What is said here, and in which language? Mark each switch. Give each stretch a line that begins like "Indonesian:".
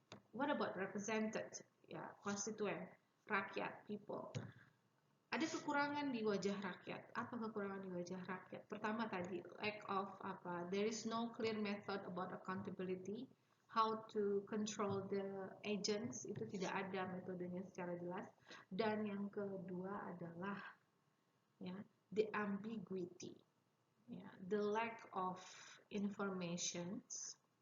English: What about represented?
Indonesian: Ya, konstituen, rakyat,
English: people.
Indonesian: Ada kekurangan di wajah rakyat. Apa kekurangan di wajah rakyat? Pertama tadi,
English: lack of there is no clear method about accountability. How to control the agents,
Indonesian: itu tidak ada metodenya secara jelas. Dan yang kedua adalah ya,
English: the ambiguity. Ya, the lack of informations.